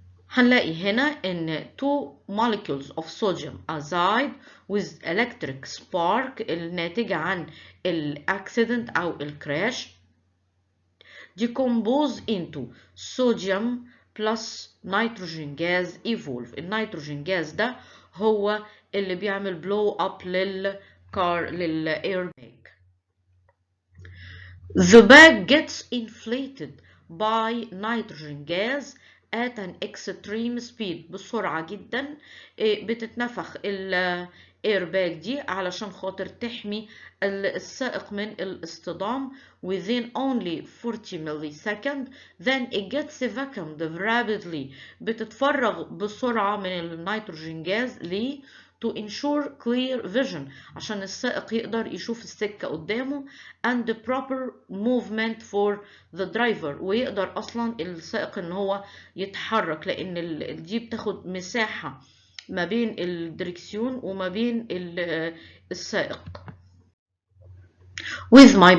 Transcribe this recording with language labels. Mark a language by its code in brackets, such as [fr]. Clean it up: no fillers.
[ar] هنلاقي هنا ان [en] two molecules of sodium azide with electric spark [ar] الناتجة عن [en] accident [ar] أو الكراش [en] decompose into sodium plus nitrogen gas evolve. [ar] النيتروجين جاز ده هو اللي بيعمل [en] blow up [ar] للairbag. [en] The bag gets inflated by nitrogen gas at an extreme speed، [ar] بسرعة جدا بتتنفخ الايرباج دي علشان خاطر تحمي السائق من الاصطدام [en] within only 40 milliseconds. Then it gets vacuumed rapidly، [ar] بتتفرغ بسرعة من النيتروجين جاز ليه؟ [en] to ensure clear vision، [ar] عشان السائق يقدر يشوف السكة قدامه [en] and proper movement for the driver، [ar] ويقدر أصلا السائق إن هو يتحرك، لأن دي بتاخد مساحة ما بين الدركسيون وما بين السائق. [en] With my